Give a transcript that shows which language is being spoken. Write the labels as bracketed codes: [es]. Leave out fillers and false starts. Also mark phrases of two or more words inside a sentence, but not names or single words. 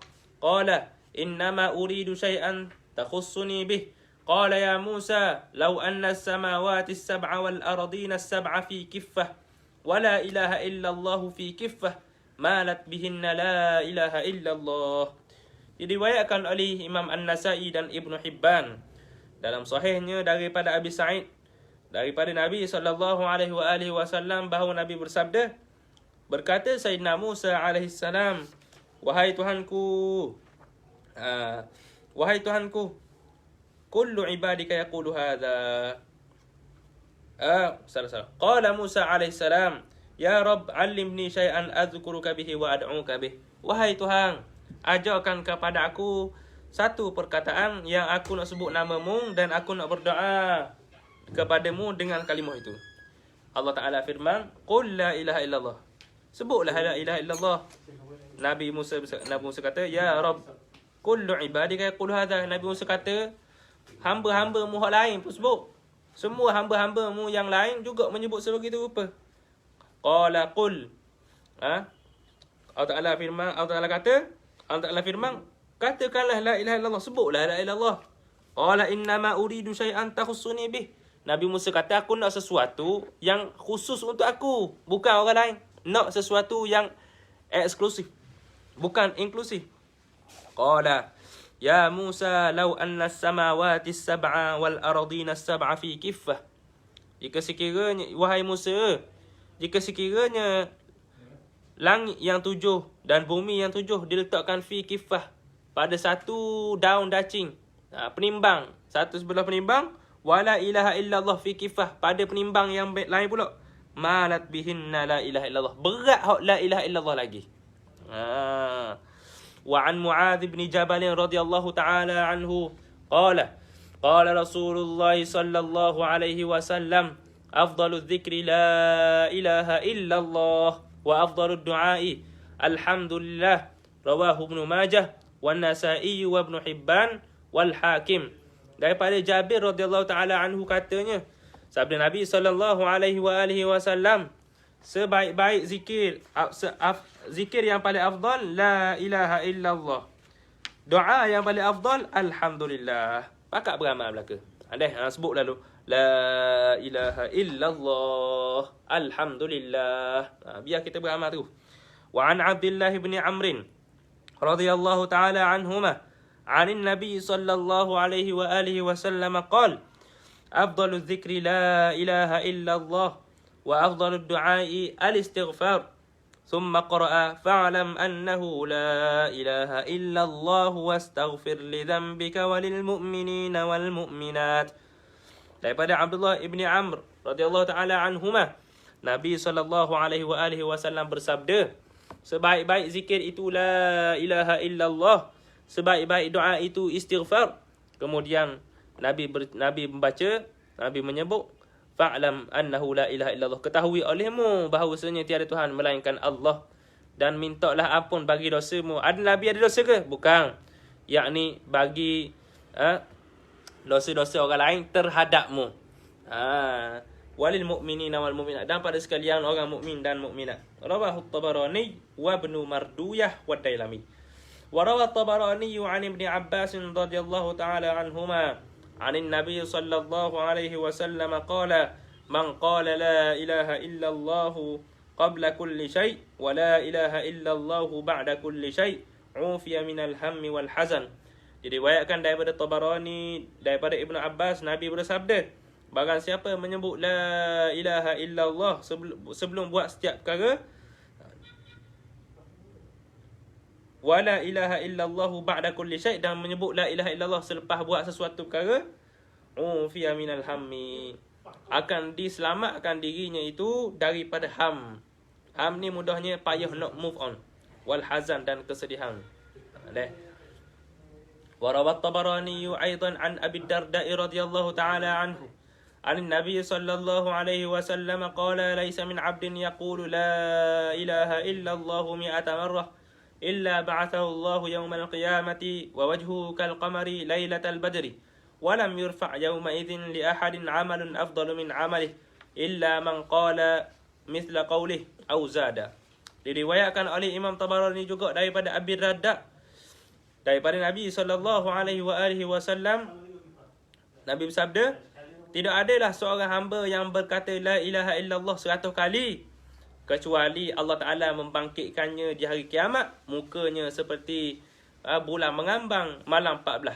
[ar] قال إنما أريد شيئا تخصني به. قال يا موسى لو أن السماوات السبع والأرضين السبع في كفة ولا إله إلا الله في كفة مالت بهن لا إله إلا الله. [ms] Diriwayatkan oleh Imam An-Nasa'i dan Ibn Hibban dalam sahihnya daripada Abi Sa'id daripada Nabi [ar] صلى الله عليه وسلم [ms] bahawa Nabi bersabda, berkata Sayyidina Musa [ar] عليه السلام, [ms] wahai Tuhanku, [ar] كل عبادك يقول هذا. Salah. قال موسى عليه السلام، يا رب علمني شيئا أذكرك به وأدعوك به. [ms] Wahai Tuhan, ajarkan kepada aku satu perkataan yang aku nak sebut namamu dan aku nak berdoa kepadamu dengan kalimah itu. Allah Ta'ala firman, [ar] قل لا إله إلا الله. [ms] Sebutlah [ar] لا إله إلا الله. [ms] Nabi Musa kata, [ar] يا رب كل عبادك يقول هذا. [ms] Nabi Musa kata, hamba-hambamu hak lain pun sebut. Semua hamba-hambamu yang lain juga menyebut sebegitu rupa. [ar] قال قل. [ms] Allah Ta'ala firman, katakanlah [ar] لا إله إلا الله, [ms] sebutlah [ar] لا إله إلا الله. قال إنما أريد شيئا تخصني به. [ms] Nabi Musa kata, aku nak sesuatu yang khusus untuk aku, bukan orang lain. Nak sesuatu yang eksklusif, bukan inklusif. [ar] قال يا موسى لو أن السماوات السبع والأرضين السبع في كفة. [ms] Jika sekiranya, wahai Musa, jika sekiranya langit yang 7 dan bumi yang 7 diletakkan [ar] في كفة, [ms] pada satu daun dacing, penimbang, satu sebelah penimbang, [ar] ولا إله إلا الله في كفة, [ms] pada penimbang yang lain pula, [ar] مالت بهن لا إله إلا الله, [ms] berat hak [ar] لا إله إلا الله [ms] lagi. [ar] وعن معاذ بن جبل رضي الله تعالى عنه قال رسول الله صلى الله عليه وسلم أفضل الذكر لا إله إلا الله وأفضل الدعاء الحمد لله. رواه ابن ماجه والنسائي وابن حبان والحاكم. [ms] Daripada Jabir [ar] رضي الله تعالى عنه [ms] katanya, sabda Nabi [ar] صلى الله عليه وسلم, [ms] sebaik-baik zikir yang paling afdal [ar] لا إله إلا الله. [ms] Doa yang paling afdal alhamdulillah. Pakat beramal belaka. Andai sebut lalu [ar] لا إله إلا الله الحمد لله. [ms] Biar kita beramal tu. [ar] وعن عبد الله بن عمرو رضي الله تعالى عنهما عن النبي صلى الله عليه وسلم قال أفضل الذكر لا إله إلا الله وأفضل الدعاء الاستغفار. ثم قرأ فاعلم أنه لا إله إلا الله واستغفر لذنبك وللمؤمنين والمؤمنات. [ms] Daripada Abdullah ibni Amr [ar] رضي الله تعالى عنهما, [ms] Nabi SAW bersabda, sebaik-baik zikir itu [ar] لا إله إلا الله, [ms] sebaik-baik doa itu istighfar. Kemudian Nabi menyebut [ar] فاعلم أنه لا إله إلا الله, [ms] ketahui olehmu bahawasanya tiada Tuhan melainkan Allah, dan mintalah ampun bagi dosamu. Ada Nabi ada dosa ke? Bukan. Yakni bagi dosa-dosa orang lain terhadapmu. [ar] وللمؤمنين والمؤمنات, [ms] dan pada sekalian orang mukmin dan mukminat. [ar] رواه الطبراني وابن مردويه والديلمي. وروى الطبراني عن ابن عباس رضي الله تعالى عنهما عن النبي صلى الله عليه وسلم قال من قال لا إله إلا الله قبل كل شيء ولا إله إلا الله بعد كل شيء عوفي من الهم والحزن. [ms] Diriwayatkan daripada Tabarani daripada Ibnu Abbas, Nabi bersabda, barang siapa menyebut [ar] لا إله إلا الله [ms] sebelum buat setiap perkara, [ar] ولا إله إلا الله بعد كل شيء', [ms] dan menyebut [ar] لا إله إلا الله [ms] selepas buat sesuatu perkara, [ar] عوفي من الهم, [ms] akan diselamatkan dirinya itu daripada ham. Ham ni mudahnya payah nak [en] move on, [ar] والحزن, [ms] dan kesedihan. [ar] وروى الطبراني أيضا عن أبي الدرداء رضي الله تعالى عنه عن النبي صلى الله عليه وسلم قال ليس من عبد يقول لا إله إلا الله 100 مرة إلا بعثه الله يوم القيامة ووجهه كالقمر ليلة البدر ولم يرفع يومئذ لأحد عمل أفضل من عمله إلا من قال مثل قوله أو زاد. [ms] Diriwayatkan oleh Imam Tabarani juga daripada Abi Darda daripada Nabi SAW. Nabi bersabda, tidak adalah seorang hamba yang berkata [ar] لا إله إلا الله [ms] 100 kali kecuali Allah Ta'ala membangkitkannya di hari kiamat, mukanya seperti bulan mengambang malam 14.